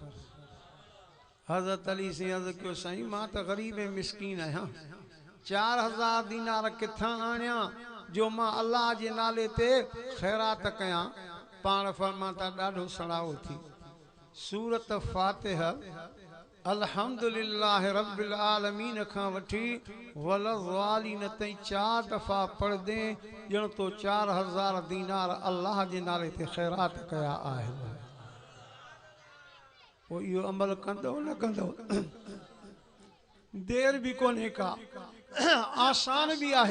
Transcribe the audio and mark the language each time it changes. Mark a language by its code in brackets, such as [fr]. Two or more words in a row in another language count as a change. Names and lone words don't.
[sd] हज़रत अली से अर्ज़ु कयो साईं मां त ग़रीब ऐं मिसकीन आहियां 4000 दीनार किथां आणियां जो मां अल्लाह जे नाले ते ख़ैरात कयां। पाण फरमाता ॾाढो सड़ाओ थी सूरत फातिहा [ar] الحمد لله رب العالمين [sd] खां वठी वलज़ालिन ताईं 4 दफ़ा पढ़ दे ॼण तो 4000 दीनार अल्लाह जे नाले ते ख़ैरात कया आहिनि। पोइ इहो अमल कंदो न कंदो देर भी कोन्हे का, आसान भी आहे।